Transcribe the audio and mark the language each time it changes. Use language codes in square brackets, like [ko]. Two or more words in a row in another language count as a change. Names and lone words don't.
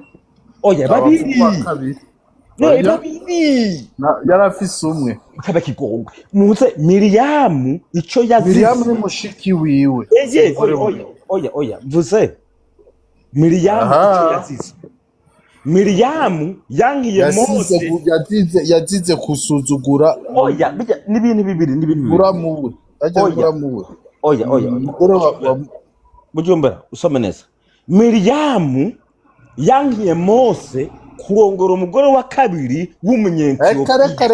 [rn] oya babiri yarafise umwe kaba kigongwe muze Miriyamu ico yazize Miriyamu ni mushiki wiwe oya mvuze Miriyamu ico yazize Miriyamu yangiye Mose yazize kusuzugura oya n'ibintu bibiri buramuwe buramuwe oya bujumbura usome neza Miriyamu yangiye Mose kurongora umugore wa kabiri w'umunyentiyopiya